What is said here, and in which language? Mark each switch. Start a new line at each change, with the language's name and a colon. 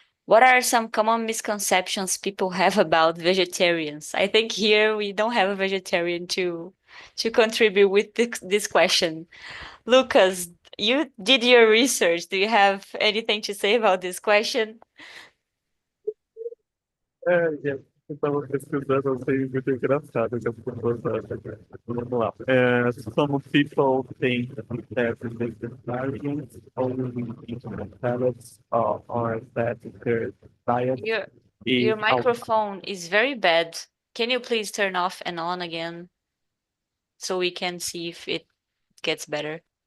English: What are some common misconceptions people have about vegetarians? I think here we don't have a vegetarian to contribute with this question. Lucas, you did your research. Do you have anything to say about this question?
Portuguese: Eu estava pesquisando, eu achei muito engraçado que as pessoas acham. Vamos lá.
English: Some people think that vegetarians only eat salads or that their diet Your microphone is very bad. Can you please turn off and on again so we can see if it gets better?